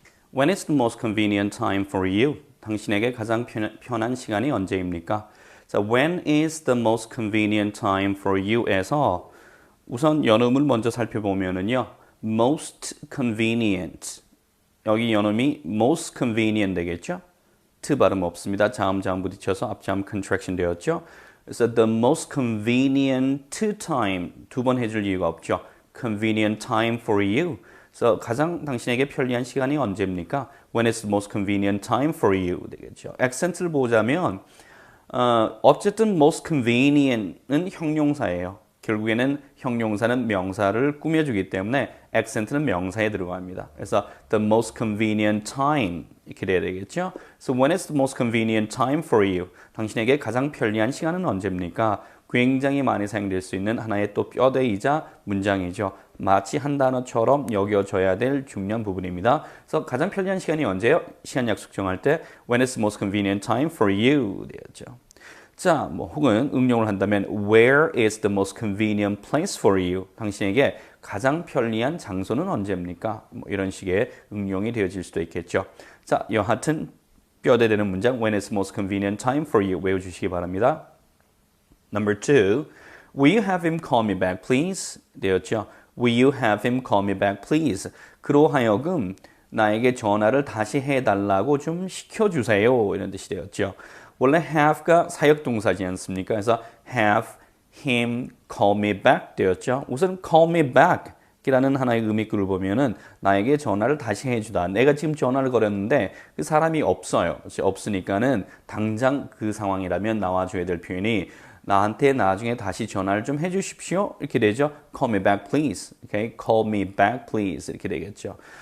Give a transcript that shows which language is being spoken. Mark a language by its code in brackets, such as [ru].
[en] When is the most convenient time for you? [ko] 당신에게 가장 편한 시간이 언제입니까? [en] 자, when is the most convenient time for you?에서 [ko] 우선 연음을 먼저 살펴보면은요. [en] most convenient. [ko] 여기 연음이 most convenient 되겠죠? t 발음 없습니다. 자음 부딪혀서 앞자음 contraction 되었죠? 그래서 [en] the most convenient time [ko] 두 번 해줄 이유가 없죠. [en] convenient time for you. [ko] 그래서 가장 당신에게 편리한 시간이 언제입니까? [en] When is the most convenient time for you? [ko] 되겠죠. 액센트를 보자면 어쨌든 most convenient은 형용사예요. 결국에는 형용사는 명사를 꾸며주기 때문에 액센트는 명사에 들어갑니다. 그래서 [en] the most convenient time [ko] 이렇게 돼야 되겠죠. [en] So when is the most convenient time for you? [ko] 당신에게 가장 편리한 시간은 언제입니까? 굉장히 많이 사용될 수 있는 하나의 또 뼈대이자 문장이죠. 마치 한 단어처럼 여겨져야 될 중요한 부분입니다. 그래서 가장 편리한 시간이 언제요? 시간 약속 정할 때 [en] when is the most convenient time for you? [ko] 되었죠. 자, 혹은 응용을 한다면 [en] where is the most convenient place for you? [ko] 당신에게 가장 편리한 장소는 언제입니까? 이런 식의 응용이 되어질 수도 있겠죠. 자, 여하튼 뼈대되는 문장 [en] when is the most convenient time for you? [ko] 외워주시기 바랍니다. [en] Number 2, will you have him call me back, please? [ko] 되었죠. [en] Will you have him call me back, please? [ko] 그로 하여금 나에게 전화를 다시 해달라고 좀 시켜주세요. 이런 뜻이 되었죠. 원래 have가 사역동사지 않습니까? [en] 그래서 have him call me back 되었죠. [ko] 우선 [en] call me back [ko] 이라는 하나의 의미글을 보면은 나에게 전화를 다시 해주다. 내가 지금 전화를 걸었는데 그 사람이 없어요. 없으니까는 당장 그 상황이라면 나와줘야 될 표현이 나한테 나중에 다시 전화를 좀 해주십시오. 이렇게 되죠. [en] Call me back, please. Okay? Call me back, please. [ko] 이렇게 되겠죠.